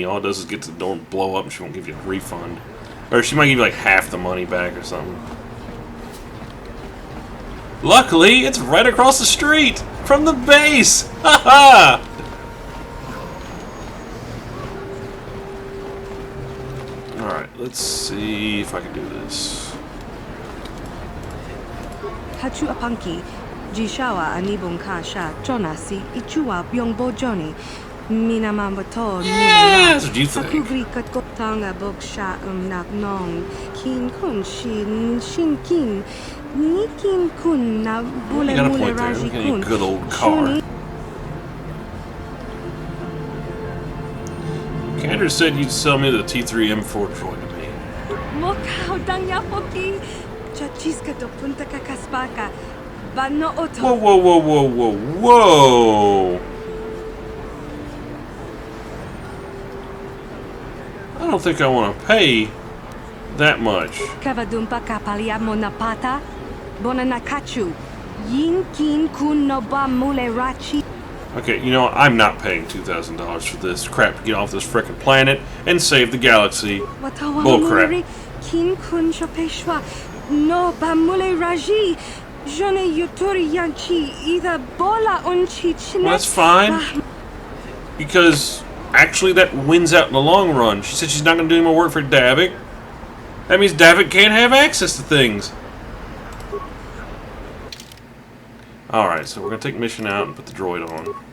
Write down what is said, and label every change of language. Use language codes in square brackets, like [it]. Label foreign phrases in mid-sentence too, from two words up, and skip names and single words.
[en] All it does is get to the door and blow up, and she won't give you a refund. Or she might give you like half the money back or something. Luckily, it's right across the street from the base! Haha! Alright, let's see if I can do this. Hachu apanki, Jishawa anibong kasha, Jonasi, Ichua byongbo Johnny, Minamambato, Yeah, that's what you think. Akubri katkotanga boksha nak nong, Kin kun shin kin, Nikin kun na bule You got a mule point there. raji Look at a kun. good old car. Candace said you'd sell me the T3M4 droid to me. Mokau danya poki, Chachiska do punta kakaspaka, Bano oto. Whoa, whoa, whoa, whoa, whoa, whoa! I don't think I want to pay that much. Kavadumpa kapalia monapata, Bonanakachu, Yin kin kun no ba mule rachi. Okay, you know what? I'm not paying $2,000 for this crap to get off this frickin' planet and save the galaxy. Bullcrap. Kin kun chopeshwa, no ba mule raji. Jone yuturi yanchi, either bola unchi chine. Well, that's fine. Because actually that wins out in the long run. She said she's not going to do any more work for Davik. That means Davik can't have access to things. Alright, so we're going to take mission out and put the droid on.